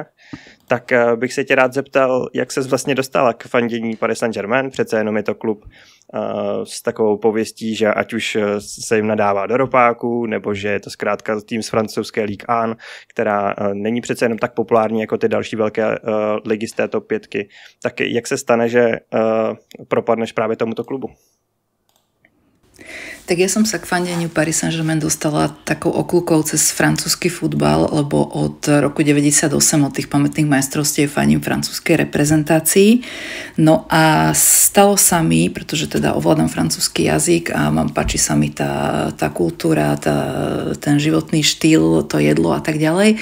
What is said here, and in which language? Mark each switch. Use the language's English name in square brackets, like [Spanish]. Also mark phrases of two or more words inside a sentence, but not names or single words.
[Czech] Tak bych se tě rád zeptal, jak ses vlastně dostala k fandění Paris Saint-Germain, přece jenom je to klub s takovou pověstí, že ať už se jim nadává do ropáku, nebo že je to zkrátka tým z francouzské Ligue 1, která není přece jenom tak populární jako ty další velké ligy z té top 5. Tak jak se stane, že propadneš právě tomuto klubu? [Slovak] Tak ja som sa k fandeniu Paris Saint-Germain dostala takou okľukou cez francúzsky futbal, lebo od roku 98, od tých pamätných majstrovstiev fandím francúzskej reprezentácii. No a stalo sa mi, pretože teda ovládam francúzsky jazyk a páči sa mi tá kultúra, ten životný štýl, to jedlo a tak ďalej.